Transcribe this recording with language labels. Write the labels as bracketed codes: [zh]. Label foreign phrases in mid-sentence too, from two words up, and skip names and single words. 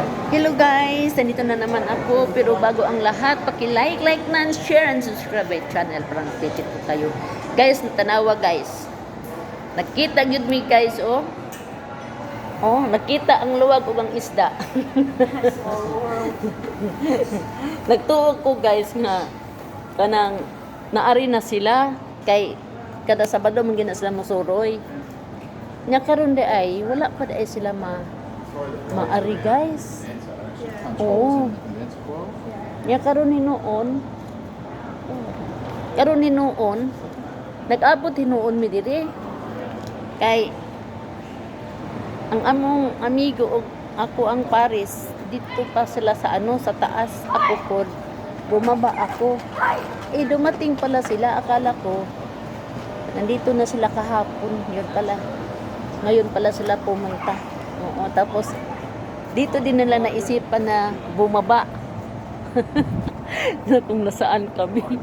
[en] Hello guys, [tl] nandito na naman ako, pero bago ang lahat, paki-like na, [en] share and subscribe my channel [tl] para updated po kayo. Guys, [ceb] natanawa guys. Nakita gyud mi guys, oh. Oh, nakita ang luwag ug ang isda. Nagtuog ko guys nga kanang naari na sila kay kada Sabado man gina sila mosuroy. Nya karon di ay wala pa di ay sila maari guys. Oo. Nya karon hinuon nag-abot hinuon mi diri kay ang among amigo og ako ang Paris [tl] dito pa sila sa sa taas, [ceb] ako pod [tl] bumaba ako. Dumating pala sila, akala ko nandito na sila kahapon, yun pala ngayon pala sila pumunta. Oo, tapos dito din nila naisipan na bumaba na kung nasaan kami.